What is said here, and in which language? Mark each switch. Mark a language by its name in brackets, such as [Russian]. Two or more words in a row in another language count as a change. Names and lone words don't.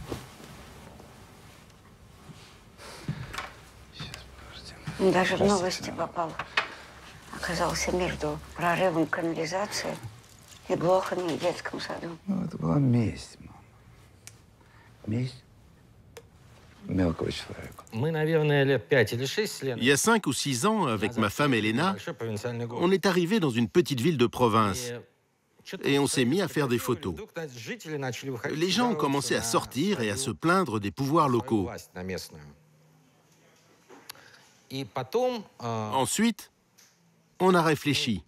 [Russian] Даже в новости попал. Оказался между прорывом канализации и блохами в детском саду. Ну, это была месть, мам. Месть мелкого человека. [French] Il y a 5 ou 6 ans, avec ma femme Elena, on est arrivé dans une petite ville de province et on s'est mis à faire des photos. Les gens ont commencé à sortir et à se plaindre des pouvoirs locaux. Ensuite, on a réfléchi.